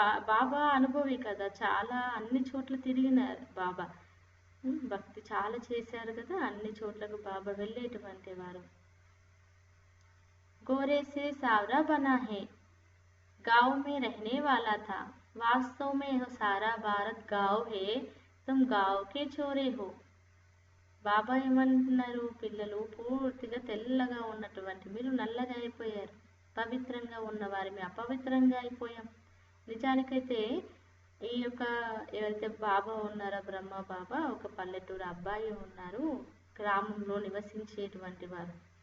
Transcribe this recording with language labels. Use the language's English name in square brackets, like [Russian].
[Telugu] బాబా అనుభవి కదా, చాలా అన్ని చోట్ల తిరిగినారు బాబా, భక్తి చాలా చేశారు కదా, అన్ని చోట్లకు బాబా వెళ్ళేటువంటి వారు. [Hindi] गोरे से सावरा बना है, गांव में रहने वाला था, वास्तव में यह सारा भारत गांव है, तुम गांव के चोरे हो. [Telugu] బాబా ఏమంటున్నారు, పిల్లలు పూర్తిగా తెల్లగా ఉన్నటువంటి మీరు నల్లగా అయిపోయారు, పవిత్రంగా ఉన్నవారి మేము అపవిత్రంగా అయిపోయాం. నిజానికైతే ఈ యొక్క ఎవరైతే బాబా ఉన్నారో బ్రహ్మ బాబా, ఒక పల్లెటూరు అబ్బాయి ఉన్నారు, గ్రామంలో నివసించేటువంటి వారు.